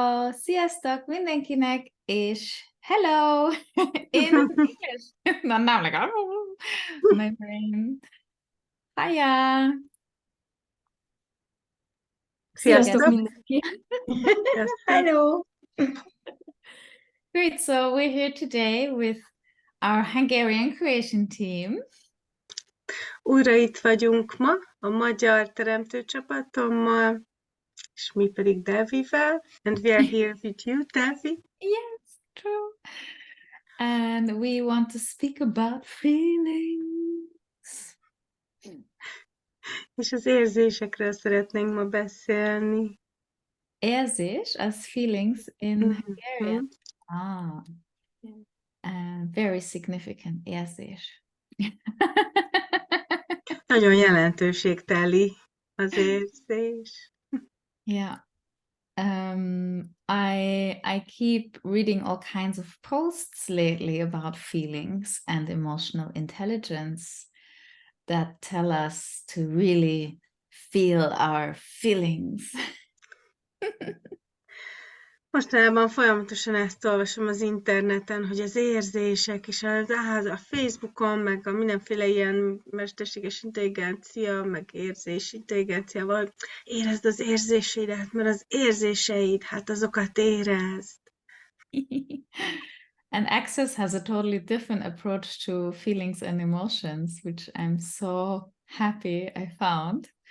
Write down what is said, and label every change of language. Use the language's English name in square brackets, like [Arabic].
[Hungarian] Sziasztok mindenkinek, és hello! [English] In English. No, now I'm like, oh, my brain. Hiya! [Hungarian] Sziasztok Sziasztok! mindenki! Sziasztok! [English] Hello! Great, so we're here today with our Hungarian creation team. [Hungarian] Újra itt vagyunk ma, a magyar teremtőcsapatommal, és mi pedig Devivel, [English] and we are here with you, Devi. Yes, true. And we want to speak about feelings. [Hungarian] És az érzésekről szeretnénk ma beszélni. [English] Érzés as feelings in Hungarian. Ah, very significant érzés. [Hungarian] Nagyon jelentőségteli az érzés. [English] Yeah. I keep reading all kinds of posts lately about feelings and emotional intelligence that tell us to really feel our feelings. [Hungarian] Mostanában folyamatosan ezt olvasom az interneten, hogy az érzések, és a Facebookon, meg a mindenféle ilyen mesterséges intelligencia, meg érzés intelligenciával, érezd az érzéseidet, mert az érzéseid, hát azokat érezd. [English] And Access has a totally different approach to feelings and emotions, which I'm so happy I found.